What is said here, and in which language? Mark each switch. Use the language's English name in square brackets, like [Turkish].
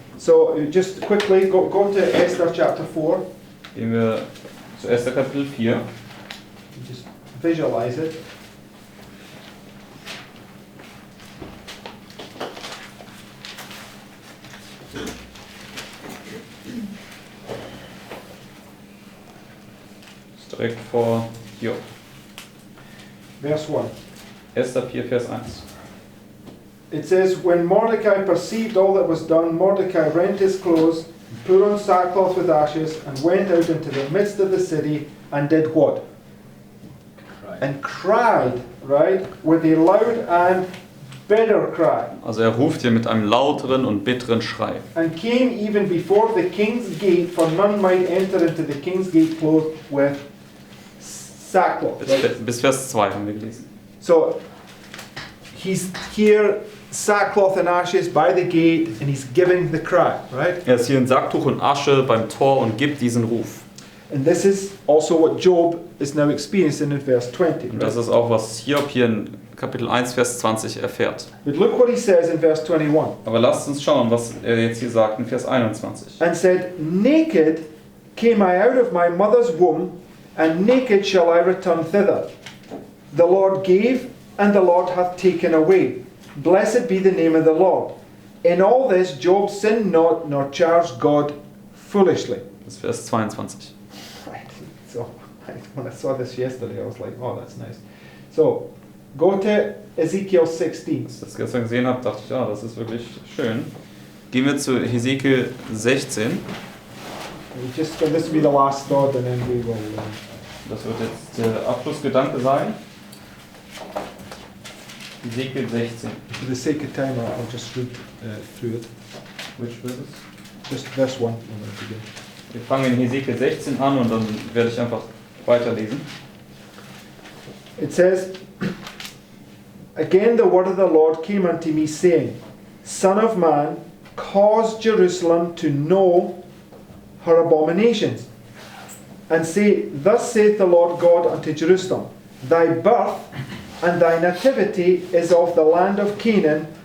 [English] So just quickly go to Esther chapter 4. [German] Gehen wir zu Esther Kapitel 4. [English] Just visualize it. [German] Ist direkt vor Job. [English] Verse 1. [German] Esther 4, Vers 1. [English] It says, when Mordecai perceived all that was done, Mordecai rent his clothes, put on sackcloth with ashes, and went out into the midst of the city, and did what? And cried, right, with a loud and bitter cry, [German] Also er ruft hier mit einem lauteren und bitteren Schrei. [English] and came even before the king's gate, for none might enter into the king's gate clothed with sackcloth. Right? [German] Bis Vers 2 haben wir gelesen. [English] So he's here, sackcloth and ashes by the gate, and he's giving the cry, right? [German] Er ist hier in Sacktuch und Asche beim Tor und gibt diesen Ruf. [English] And this is also what Job is now experiencing in verse 20. [German] Und das [English] Right? [German] ist auch, was Hiob hier in Kapitel 1, Vers 20 erfährt. [English] But look what he says in verse 21. [German] Aber lasst uns schauen, was er jetzt hier sagt in Vers 21. [English] And said, naked came I out of my mother's womb, and naked shall I return thither. The Lord gave, and the Lord hath taken away. Blessed be the name of the Lord. In all this Job sinned not, nor charged God foolishly. [German] Das ist Vers 22. [English] Right. So when I saw this yesterday, I was like, oh, that's nice. So go to Ezekiel 16. [German] Als ich das gestern gesehen habe, dachte ich, ja, das ist wirklich schön. Gehen wir zu Hesekiel 16. [English] Just this will be the last thought, and then we will. [German] Das wird jetzt der Abschlussgedanke sein. Hesekiel 16. [English] For the sake of time, I'll just read through it. Which verses? Just verse 1. I'm going to begin. [German] Wir fangen in Hesekiel 16 an und dann werde ich einfach weiterlesen. [English] It says, again the word of the Lord came unto me, saying, Son of man, cause Jerusalem to know her abominations, and say, Thus saith the Lord God unto Jerusalem, Thy birth and thy nativity is of the land of Canaan.